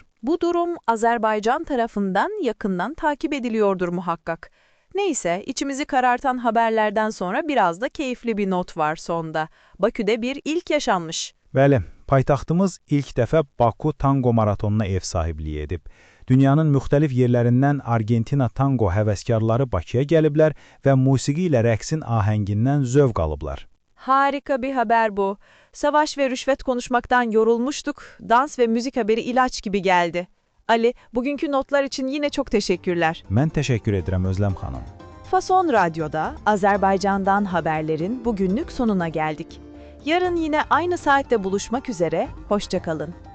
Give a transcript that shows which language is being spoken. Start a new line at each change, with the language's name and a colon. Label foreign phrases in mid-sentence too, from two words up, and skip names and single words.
Turkish: Bu durum Azerbaycan tarafından yakından takip ediliyordur muhakkak. Neyse, içimizi karartan haberlerden sonra biraz da keyifli bir not var sonda. Bakü'de bir ilk yaşanmış.
Azerbaijani: Bəli, paytaxtımız ilk dəfə Baku tango maratonuna ev sahibliyi edib. Dünyanın müxtəlif yerlərindən Argentina tango həvəskarları Bakıya gəliblər və musiqi ilə rəqsin ahəngindən zövq alıblar.
Turkish: Harika bir haber bu. Savaş ve rüşvet konuşmaktan yorulmuştuk. Dans ve müzik haberi ilaç gibi geldi. Ali, bugünkü notlar için yine çok teşekkürler.
Azerbaijani: Mən təşəkkür edirəm Özlem xanım.
Turkish: Fason Radyo'da Azerbaycan'dan haberlerin bugünlük sonuna geldik. Yarın yine aynı saatte buluşmak üzere, hoşça kalın.